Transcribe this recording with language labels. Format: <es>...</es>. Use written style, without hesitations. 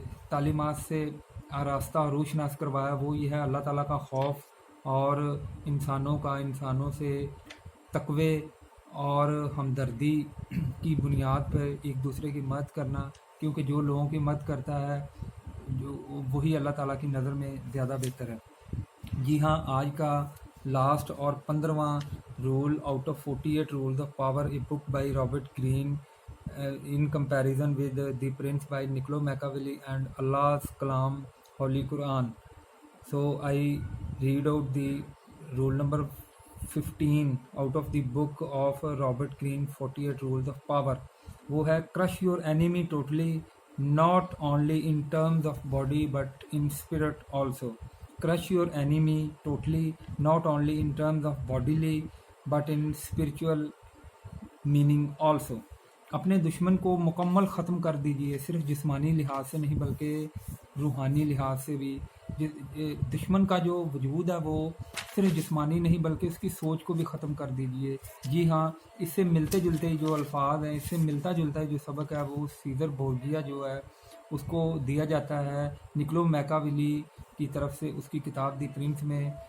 <ur>تعلیمات سے آراستہ اور روشناس کروایا وہ یہ ہے اللہ تعالیٰ کا خوف اور انسانوں سے تقوی اور ہمدردی کی بنیاد پر ایک دوسرے کی مدد کرنا، کیونکہ جو لوگوں کی مدد کرتا ہے جو وہی اللہ تعالیٰ کی نظر میں زیادہ بہتر ہے. جی ہاں، آج کا</ur> <en>Last اور 15واں rule out of 48 rules of power, a book by Robert Greene in comparison with the Prince by Niccolo Machiavelli and Allah's Kalam Holy Quran. So I read out the rule number 15 out of the book of Robert Greene 48 rules of power.</en> <ur>وہ ہے</ur> <en>crush your enemy totally, not only in terms of body but in spirit also. Crush your enemy totally, not only in terms of bodily but in spiritual meaning also.</en> <ur>اپنے دشمن کو مکمل ختم کر دیجئے، صرف جسمانی لحاظ سے نہیں بلکہ روحانی لحاظ سے بھی. دشمن کا جو وجود ہے وہ صرف جسمانی نہیں بلکہ اس کی سوچ کو بھی ختم کر دیجئے. جی ہاں، اس سے ملتے جلتے جو الفاظ ہیں، اس سے ملتا جلتا جو سبق ہے وہ سیزر بورجیا جو ہے اس کو دیا جاتا ہے نکولو میکاویلی کی طرف سے اس کی کتاب دی پرنس میں.</ur>